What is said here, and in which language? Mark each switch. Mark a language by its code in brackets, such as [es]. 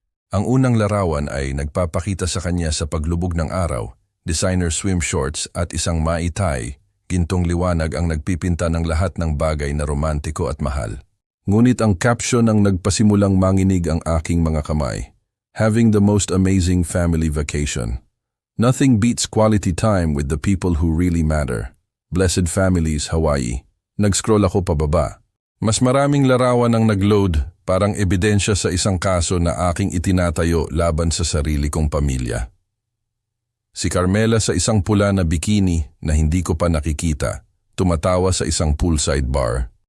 [tl] Ang unang larawan ay nagpapakita sa kanya sa paglubog ng araw, designer swim shorts at isang maitay, gintong liwanag ang nagpipinta ng lahat ng bagay na romantiko at mahal. Ngunit ang caption ang nagpasimulang manginig ang aking mga kamay. [en] Having the most amazing family vacation. Nothing beats quality time with the people who really matter. [tl] Blessed Families, Hawaii. Nag-scroll ako pababa. Mas maraming larawan ang nag-load, parang ebidensya sa isang kaso na aking itinatayo laban sa sarili kong pamilya. Si Carmela sa isang pula na bikini na hindi ko pa nakikita, tumatawa sa isang poolside bar.